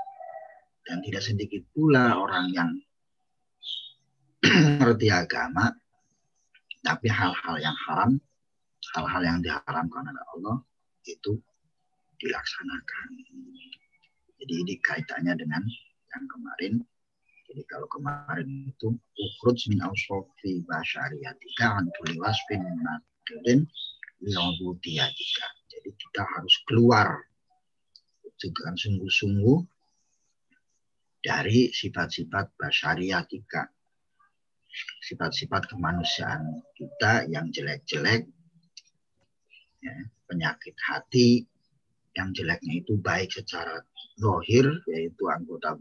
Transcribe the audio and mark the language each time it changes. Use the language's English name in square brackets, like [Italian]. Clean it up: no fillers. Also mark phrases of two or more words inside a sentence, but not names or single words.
[Indonesian] Dan tidak sedikit pula orang yang mengerti agama, Tapi hal-hal yang haram, hal-hal yang diharamkan oleh Allah itu dilaksanakan. Jadi ini kaitannya dengan yang kemarin. Jadi kalau kemarin itu [Arabic] اخرج من أوصاف بشريتك عن كل وصف مناقض لعبوديتك. [Indonesian] Jadi kita harus keluar dengan sungguh-sungguh dari sifat-sifat basyariyatika, sifat-sifat kemanusiaan kita yang jelek-jelek, ya, penyakit hati yang jeleknya itu baik secara zahir, yaitu anggota